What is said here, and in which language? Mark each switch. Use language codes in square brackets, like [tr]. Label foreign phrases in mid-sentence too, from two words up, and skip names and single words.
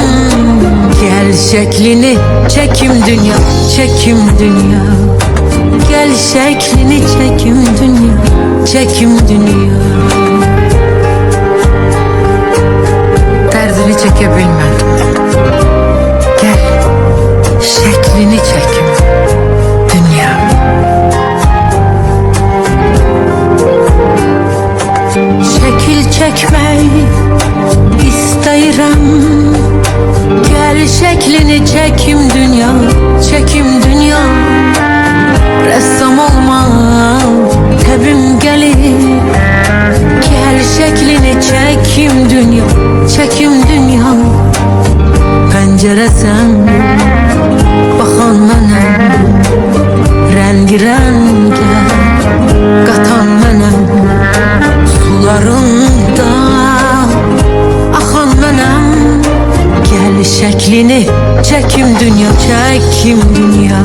[az] Gəl şəklini çəkim dünya, çəkim dünya. Gəl şəklini çəkim dünya, çəkim dünya. Dərdini çəkə bilmədim. Gəl şeklini çekim dünya. [tr] Şekil çekmek [az] istəyirəm. [tr] Gel şeklini çekim dünya, çekim dünya. Ressam olmak [az] təbim gəlir. [tr] Gel şeklini çekim dünya, çekim dünya. [az] Pəncərəsən, baxan mənəm, rəng-rəngə qatan mənəm. Sularımda axan mənəm. Gəl şəklini çəkim dünya, çəkim dünya.